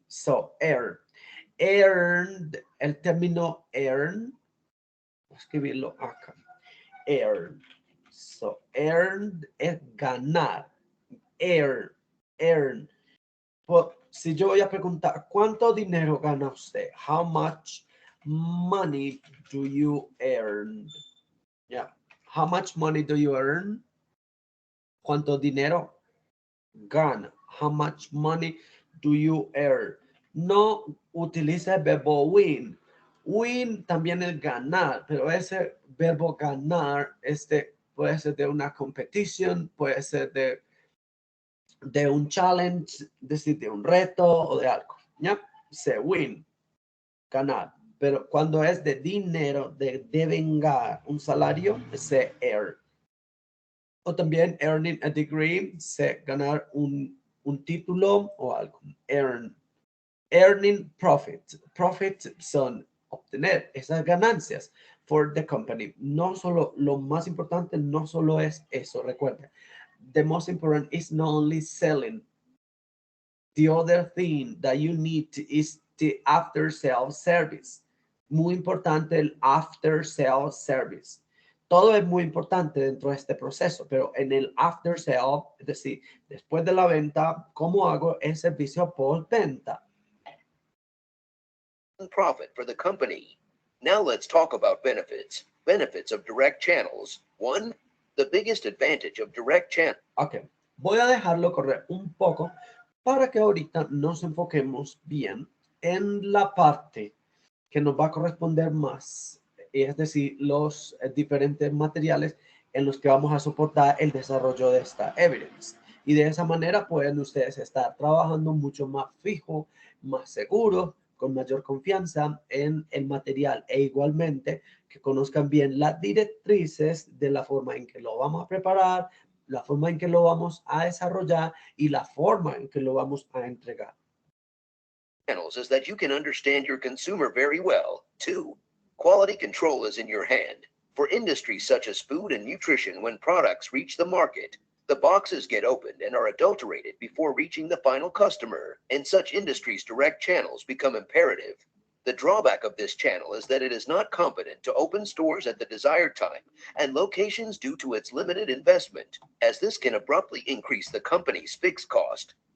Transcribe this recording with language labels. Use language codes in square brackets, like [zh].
[es] So, earned, el término earn, voy a escribirlo acá. Earn. So, earned es ganar. Earn. Pues, si yo voy a preguntar, ¿cuánto dinero gana usted? [en] How much money do you earn? Yeah. How much money do you earn? [es] ¿Cuánto dinero gana? [en] How much money do you earn? [es] No utiliza el verbo win. Win también es ganar, pero ese verbo ganar puede ser de una competición, puede ser de un challenge, decir, de un reto o de algo. ¿Ya? Se win, ganar. Pero cuando es de dinero, de devengar un salario, se earn. O también [en] earning a degree, [es] se ganar un título o algo. Earn. [en] Earning profit. Profit [es] son obtener esas ganancias [en] for the company. [es] No solo, lo más importante no solo es eso, recuerda. [en] The most important is not only selling. The other thing that you need is the after sales service. [es] Muy importante el after sales service. Todo es muy importante dentro de este proceso, pero en el after sale, es decir, después de la venta, ¿cómo hago el servicio postventa? [en] Profit for the company. Now let's talk about benefits. Benefits of direct channels. 1. The biggest advantage of direct channels. [es] Ok, voy a dejarlo correr un poco para que ahorita nos enfoquemos bien en la parte que nos va a corresponder más, es decir, los diferentes materiales en los que vamos a soportar el desarrollo de esta evidence. Y de esa manera pueden ustedes estar trabajando mucho más fijo, más seguro, con mayor confianza en el material e igualmente que conozcan bien las directrices de la forma en que lo vamos a preparar, la forma en que lo vamos a desarrollar y la forma en que lo vamos a entregar. [en] Channels is that you can understand your consumer very well. 2. Quality control is in your hand. For industries such as food and nutrition, when products reach the market, the boxes get opened and are adulterated before reaching the final customer. In such industries, direct channels become imperative. The drawback of this channel is that it is not competent to open stores at the desired time and locations due to its limited investment, as this can abruptly increase the company's fixed cost.